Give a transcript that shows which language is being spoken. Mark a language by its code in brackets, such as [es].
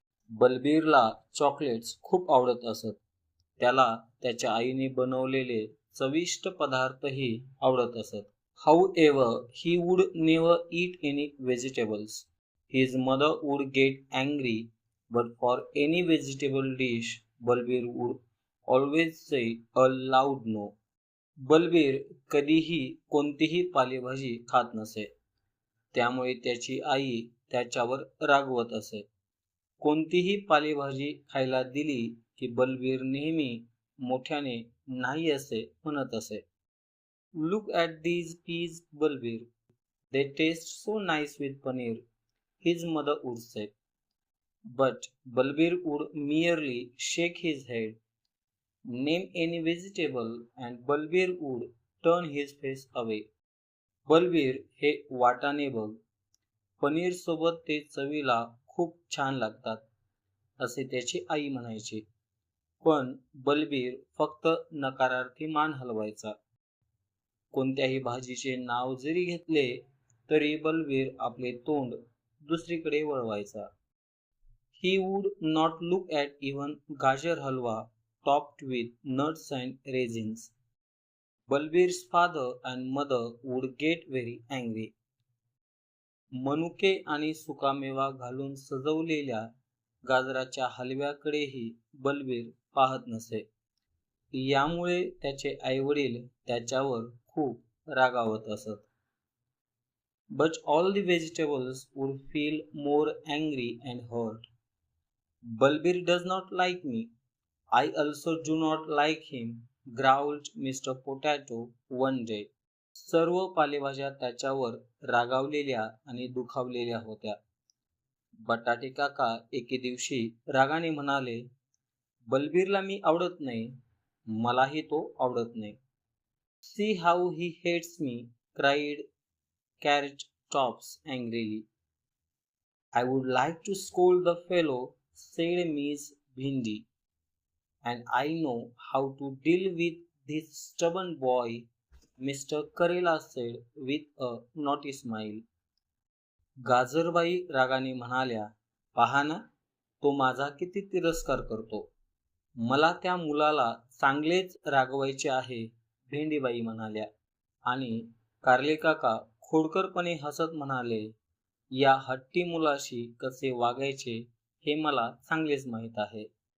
[mr] बलबीरला chocolates खूप आवडत असत. त्याला त्याच्या आईने बनवलेले चविष्ट पदार्थही आवडत असत. [en] However, he would never eat any vegetables. His mother would get angry, but for any vegetable dish, Balbir would always say a loud no. [mr] Balbir कधीही कोणतीही पालेभाजी खात नसे. त्यामुळे त्याची आई त्याच्यावर रागवत असे. कोणतीही पालेभाजी खायला दिली की बलबीर नेहमी मोठ्याने नाही असे म्हणत असे. [en] Look at these peas, Balbir. They taste so nice with paneer, his mother would say. But Balbir would merely shake his head. Name any vegetable and Balbir would turn his face away. [mr] Balbir हे वाटाणे बघ, पनीर सोबत ते चवीला खूप छान लागतात असे त्याची आई म्हणायची. पण बलबीर फक्त नकारार्थी मान हलवायचा. कोणत्याही भाजीचे नाव जरी घेतले तरी बलबीर आपले तोंड दुसरीकडे वळवायचा. [en] He would not look at even gajar halwa topped with nuts and raisins. Balbir's father and mother would get very angry. [mr] मनुके आणि सुकामेवा घालून सजवलेल्या गाजराच्या हलव्याकडेही बलबीर पाहत नसे. यामुळे त्याचे आईवडील त्याच्यावर खूप रागावत असत. [en] But all the vegetables would feel more angry and hurt. Balbir does not like me. I also do not like him, growled Mr. Potato one day. [mr] सर्व पालेभाज्या त्याच्यावर रागावलेल्या आणि दुखावलेल्या होत्या. बटाटे काका एके दिवशी रागाने म्हणाले, बलबीरला मी आवडत नाही, मलाही तो आवडत नाही. [en] See how he hates me, cried Carrot Tops angrily. I would like to scold the fellow, said Miss Bhindi, and I know how to deal with this stubborn boy, Mr. Karela said with a naughty smile. [mr] गाजरबाई रागाने म्हणाल्या, पहा ना, तो माझा किती तिरस्कार करतो. मला त्या मुलाला चांगलेच रागवायचे आहे, भेंडीबाई म्हणाल्या. आणि कारले काका खोडकरपणे हसत म्हणाले, या हट्टी मुलाशी कसे वागायचे हे मला चांगलेच माहीत आहे.